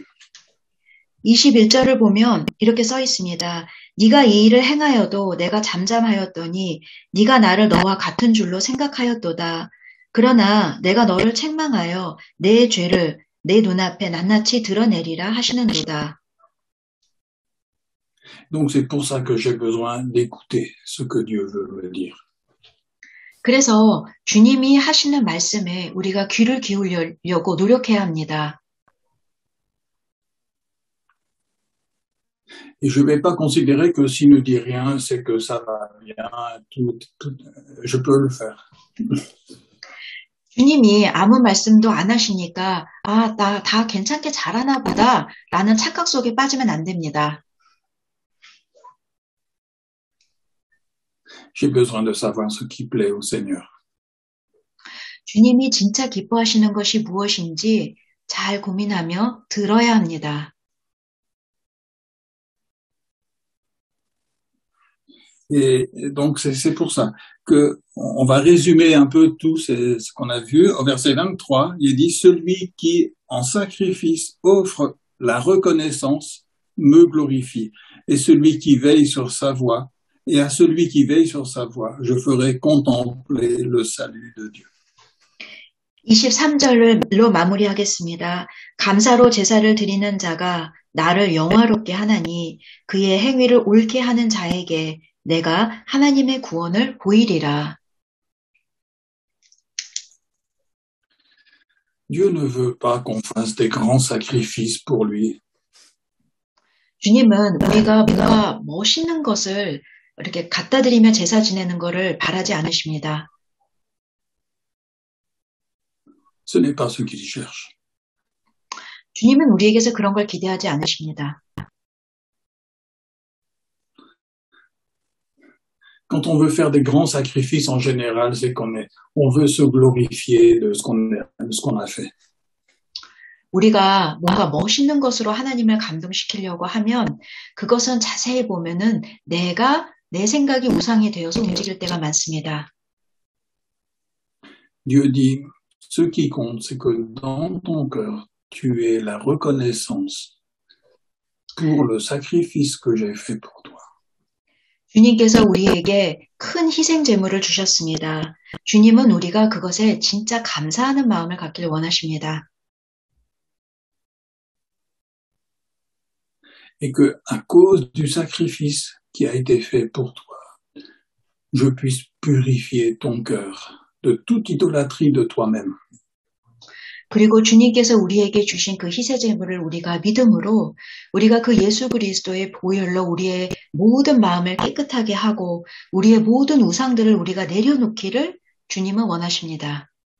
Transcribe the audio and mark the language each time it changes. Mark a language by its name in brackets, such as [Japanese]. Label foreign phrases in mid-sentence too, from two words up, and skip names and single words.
[Korean] 21절을 보면 이렇게 써 있습니다. 네가 이 일을 행하여도 내가 잠잠하였더니 네가 나를 너와 같은 줄로 생각하였도다. 그러나 내가 너를 책망하여 내 죄를 내 눈앞에 낱낱이 드러내리라 하시는도다. [French] Donc c'est pour ça que j'ai besoin d'écouter ce que Dieu veut me dire. [Korean] 그래서 주님이 하시는 말씀에 우리가 귀를 기울이려고 노력해야 합니다. [French] Et je ne vais pas considérer que s'il ne dit rien, c'est que ça va bien, je peux le faire. [Korean] 주님이 아무 말씀도 안 하시니까 나 다 괜찮게 잘하나 보다 라는 착각 속에 빠지면 안 됩니다. [French] J'ai besoin de savoir ce qui plaît au Seigneur. [Korean] 주님이 진짜 기뻐하시는 것이 무엇인지 잘 고민하며 들어야 합니다. [French] Et donc, c'est pour ça que on va résumer un peu tout ce qu'on a vu. Au verset 23, il dit, celui qui, en sacrifice, offre la reconnaissance, me glorifie. Et celui qui veille sur sa voie, et à celui qui veille sur sa voie, je ferai contempler le salut de Dieu. [Korean] 23절로 마무리하겠습니다. 감사로 제사를 드리는 자가 나를 영화롭게 하나니 그의 행위를 옳게 하는 자에게 내가 하나님의 구원을 보이리라. [French] Dieu ne veut pas qu'on fasse des grands sacrifices pour lui. [Korean] 주님은 우리가 뭔가 멋있는 것을 이렇게 갖다 드리며 제사 지내는 것을 바라지 않으십니다. [French] Ce n'est pas ce qu'il cherche. [Korean] 주님은 우리에게서 그런 걸 기대하지 않으십니다. [French] Quand on veut faire des grands sacrifices en général, c'est on veut se glorifier de ce qu'on a fait. [Korean] 우리가 뭔가 멋있는 것으로 하나님을 감동시키려고 하면 그것은 자세히 보면은 내가 내 생각이 우상이 되어서 움직일 때가 많습니다. [French] Dieu dit, ce qui compte, c'est que dans ton cœur, tu aies la reconnaissance pour le sacrifice que j'ai fait pour toi. [Korean] 주님께서 우리에게 큰 희생 제물을 주셨습니다. 주님은 우리가 그것에 진짜 감사하는 마음을 갖기를 원하십니다. [French] Et que, à cause du sacrifice qui a été fait pour toi, je puisse purifier ton cœur de toute idolâtrie de toi-même. [Korean] 그리고 주님께서 우리에게 주신 그 희생 제물을 우리가 믿음으로 우리가 그 예수 그리스도의 보혈로 우리의 모든 마음을 깨끗하게 하고 우리의 모든 우상들을 우리가 내려놓기를 주님은 원하십니다.